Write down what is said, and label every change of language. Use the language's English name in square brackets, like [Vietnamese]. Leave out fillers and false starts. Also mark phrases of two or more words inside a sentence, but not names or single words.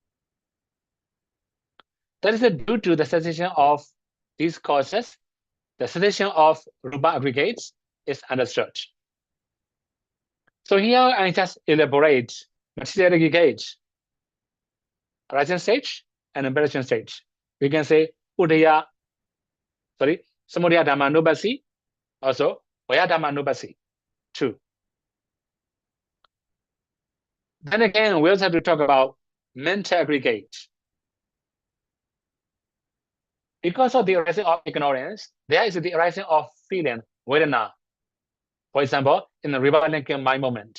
[English] That is due to the cessation of these causes, the cessation of rupa aggregates is understood. So here I just elaborate material aggregates, arising stage and perishing stage. We can say [Pali] samudaya dhammanubhasi, [English] also [Pali] vaya dhammanubhasi, [English] 2. Then again, we also have to talk about mental aggregate. Because of the arising of ignorance, there is the arising of feeling, vedana. For example, in the rebellion mind moment.